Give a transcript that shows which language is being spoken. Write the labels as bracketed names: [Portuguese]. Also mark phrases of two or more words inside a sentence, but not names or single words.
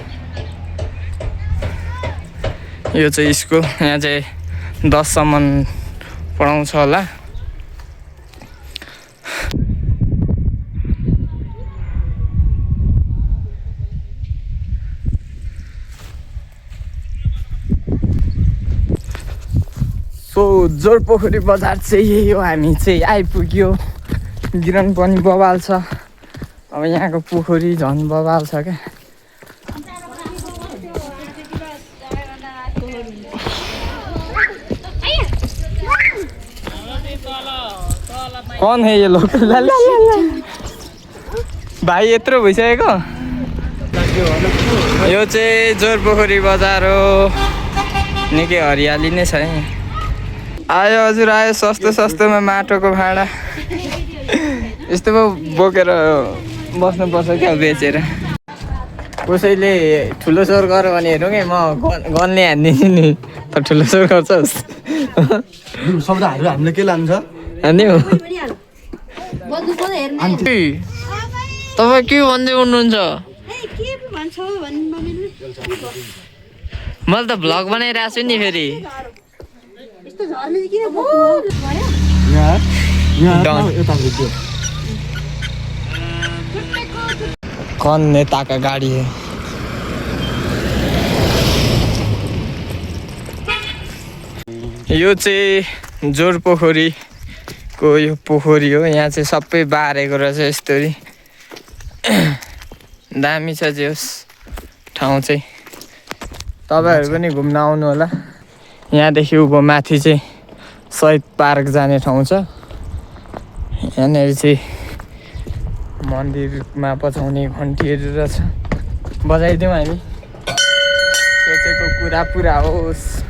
[Nepali] यो चाहिँ स्कुल यहाँ चाहिँ 10 सम्म पढाउँछ होला सो जोरपोखरी बजार चाहिँ यही हो हामी चाहिँ आइपुग्यो गिरन पनि बवाल छ अब यहाँको पोखरी झन् बवाल छ क्या [Hindi] कौन है ये लोग [Nepali] भाइ यत्रो भइसकेको यो चाहिँ जोरपोखरी बजार हो निकै हरियाली नै छ यहाँ आयो हजुर आयो सस्तोमा माटोको भाँडा यस्तो पो बोकेर बस्नुपर्छ क्या बेचेर कसैले ठुलो स्वर गर भने हेरौँ है म गनले हानिदिन्छु नि त ठुलो स्वर गर्छस् शब्दहरू हामीले के लान्छ हान्ने हो तपाईँ के भन्दै हुनुहुन्छ मैले त भ्लग बनाइरहेको छु नि फेरि [Hindi] कौन नेता का गाड़ी है [Nepali] यो चाहिँ जोरपोखरीको यो पोखरी हो यहाँ चाहिँ सबै बारेको रहेछ यस्तरी दामी छ जे होस् ठाउँ चाहिँ तपाईँहरू पनि घुम्न आउनु होला यहाँदेखि उँभो माथि चाहिँ शहीद पार्क जाने ठाउँ छ यहाँनिर चाहिँ मन्दिरमा बजाउने घन्टीहरू रहेछ बजाइदिउँ हामी सोचेको कुरा पुरा होस्